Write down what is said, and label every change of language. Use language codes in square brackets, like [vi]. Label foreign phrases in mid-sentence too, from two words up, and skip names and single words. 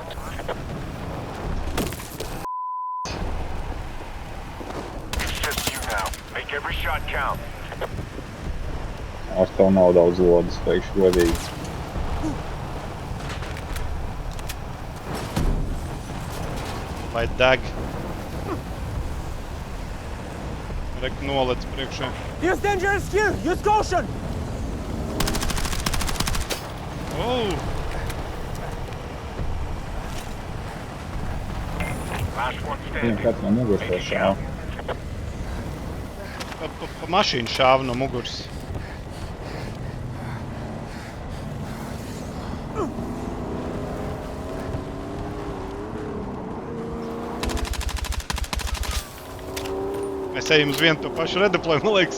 [lv] Es tev nav daudz lodas, teikšu godīgi. Lai deg. Rekur nolec priekšā. [en] There's dangerous here! Use caution! Oh! [lv] Viņam kāds no muguras vēl šāva. Pa mašīnu šāva no muguras. Mēs ejam uz vienu to pašu redeploju, man liekas.